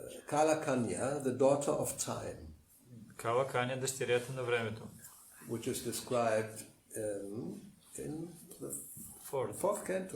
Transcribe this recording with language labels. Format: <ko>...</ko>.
<en>Kala Kanya, the daughter of time.</en> <bg>Кала Каня, дъщерята на времето.</bg> <en>Which is described in the fourth canto.</en>